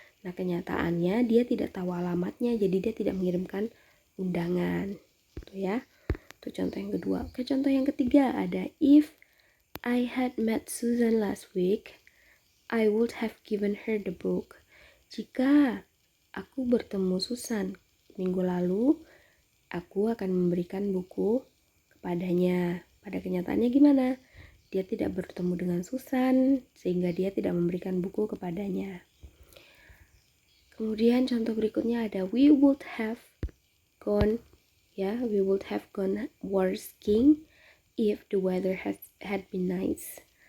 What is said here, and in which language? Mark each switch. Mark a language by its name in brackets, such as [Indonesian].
[Indonesian] Nah, kenyataannya dia tidak tahu alamatnya, jadi dia tidak mengirimkan undangan. Tuh ya. Itu contoh yang kedua. Oke, contoh yang ketiga ada [English] if I had met Susan last week, I would have given her the book. [Indonesian] Jika aku bertemu Susan minggu lalu, aku akan memberikan buku kepadanya. Pada kenyataannya gimana? Dia tidak bertemu dengan Susan, sehingga dia tidak memberikan buku kepadanya. Kemudian contoh berikutnya ada [English] we would have gone, ya, we would have gone war skiing if the weather had been nice.